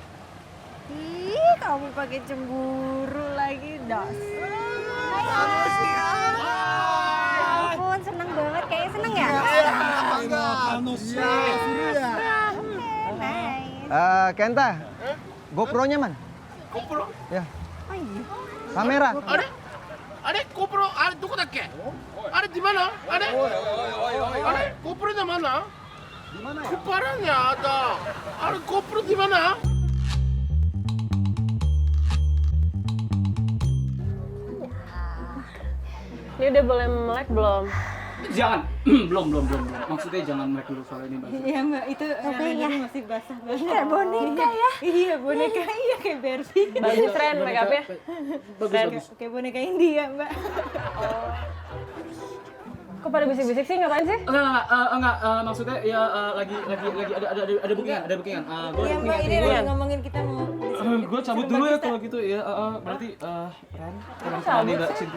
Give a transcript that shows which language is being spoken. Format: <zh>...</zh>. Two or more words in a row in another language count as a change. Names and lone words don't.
<id>Ih, kamu pakai cemburu lagi, dasar. Ya ampun, seneng banget. Kayaknya seneng ya? Kenta, GoPro-nya mana? GoPro? Ya. Oh iya. Kamera.</id> <ja>あれ GoPro あれどこだっけあれ</ja> <id>di mana</id> <ja>あれ GoPro</ja> <id>di mana kepalanya ada</id> <ja>あれ GoPro</ja> <id>di mana Ini udah boleh melek belum? Jangan, belum. Maksudnya jangan melek dulu soal ini, Mbak. Iya Mbak, itu ya masih basah banget. Kayak boneka ya? Iya boneka, iya kayak Barbie. Bagus Ren make up-nya. Bagus. Kayak boneka India Mbak. Kok pada bisik-bisik sih, ngapain sih? Enggak, maksudnya ya lagi ada bookingan. Iya Mbak, ini lagi ngomongin kita mau. Gue cabut dulu ya kalau gitu ya. Berarti Ren, tolong nih Mbak Cynthia.</id>